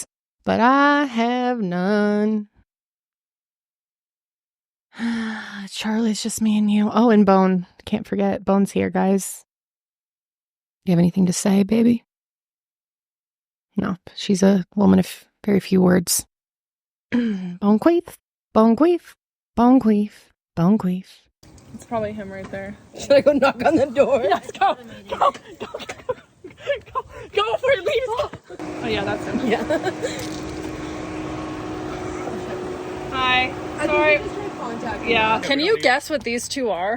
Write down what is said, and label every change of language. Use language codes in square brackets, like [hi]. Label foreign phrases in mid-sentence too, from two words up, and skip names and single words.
[en] But I have none. Charlie, it's just me and you. Oh, and Bone. Can't forget. Bone's here, guys. You have anything to say, baby? No, she's a woman of very few words. Bone queef, bone queef, bone queef, bone queef. It's probably him right there. Should I go knock on the door? Yes, go. Go before he leaves. Oh, yeah, that's him. Yeah. Hi. Sorry. Yeah. Can you guess what these two are?